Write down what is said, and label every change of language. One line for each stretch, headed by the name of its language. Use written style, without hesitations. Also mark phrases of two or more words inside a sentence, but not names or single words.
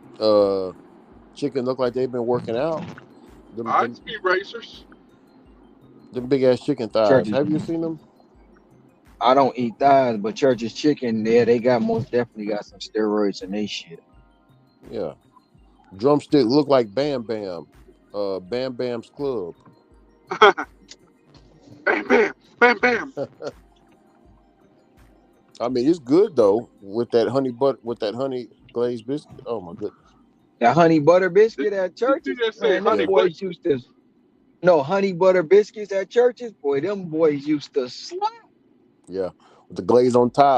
English: Chicken look like they've been working out. I Speed Racers. Them big ass chicken thighs. Church's. Have you seen them? I don't eat thighs, but Church's chicken, yeah, they got most definitely got some steroids in they shit. Yeah. Drumstick look like Bam Bam. Bam Bam's Club. Bam, bam, bam, bam. I mean, it's good though with that honey glazed biscuit. Oh my goodness. That honey butter biscuit at Did Church's, you just say man, them honey boys used to. No, honey butter biscuits at Church's, boy, them boys used to slap. Yeah, with the glaze on top.